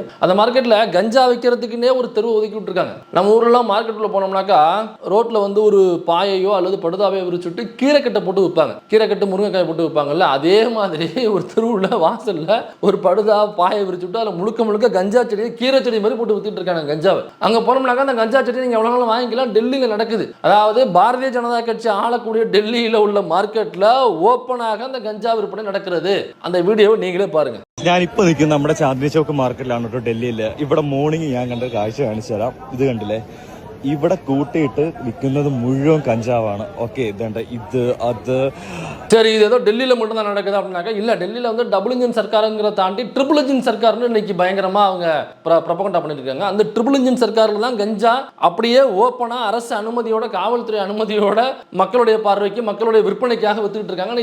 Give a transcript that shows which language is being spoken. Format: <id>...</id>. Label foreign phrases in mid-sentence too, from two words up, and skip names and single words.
<ta>அந்த மார்க்கெட்டில் கஞ்சா வைக்கிறதுக்குன்னே ஒரு தெருவு ஒதுக்கி விட்டுருக்காங்க. நம்ம ஊரெல்லாம் மார்க்கெட்டில் போனோம்னாக்கா ரோட்டில் வந்து ஒரு பாயையோ அல்லது படுதாவையோ விரிச்சுட்டு கீரைக்கட்டை போட்டு விற்பாங்க, கீரைக்கட்டு முருங்கைக்காய் போட்டு விற்பாங்கல்ல, அதே மாதிரி ஒரு தெருவில் வாசலில் ஒரு படுதா பாயை விரிச்சுட்டு அதில் முழுக்க முழுக்க கஞ்சா செடியை கீரை செடி மாதிரி போட்டு வித்துட்டு இருக்காங்க கஞ்சாவை. அங்கே போனோம்னாக்கா அந்த கஞ்சா செடியை நீங்கள் எவ்வளோ நாளும் வாங்கிக்கலாம். டெல்லியில் நடக்குது. அதாவது பாரதிய ஜனதா கட்சி ஆளக்கூடிய டெல்லியில் உள்ள மார்க்கெட்டில் ஓப்பனாக அந்த கஞ்சா விற்பனை நடக்கிறது. அந்த வீடியோவை நீங்களே பாருங்க.</ta> <ml>ഞാനിപ്പോ നിൽക്കുന്നത് നമ്മുടെ ചാന്ദിനി ചോക്ക് മാർക്കറ്റിലാണ് കേട്ടോ, ഡൽഹിയിൽ. ഇവിടെ മോർണിംഗ് ഞാൻ കണ്ട കാഴ്ച കാണിച്ചു തരാം. ഇത് കണ്ടില്ലേ, ഇവിടെ കൂട്ടിയിട്ട് വിൽക്കുന്നത് മുഴുവൻ കഞ്ചാവാണ്. ഓക്കെ, ഇതുണ്ട്, ഇത് அது</ml> <ta>சரி, இது ஏதோ டெல்லியில் மட்டும் தான் நடக்குது அப்படின்னாக்கா இல்லை, டெல்லியில் வந்து</ta> <en>double engine</en> <ta>சர்க்காருங்கிறத தாண்டி</ta> <en>triple engine</en> <ta>சர்க்கார்னு இன்னைக்கு பயங்கரமா அவங்க ப்ரொபகண்டா பண்ணிட்டு இருக்காங்க. அந்த</ta> <en>triple engine</en> <ta>சர்க்காரில் தான் கஞ்சா அப்படியே ஓப்பனா அரசு அனுமதியோட, காவல்துறை அனுமதியோட மக்களுடைய பார்வைக்கு, மக்களுடைய விற்பனைக்காக வித்துக்கிட்டு இருக்காங்க.</ta>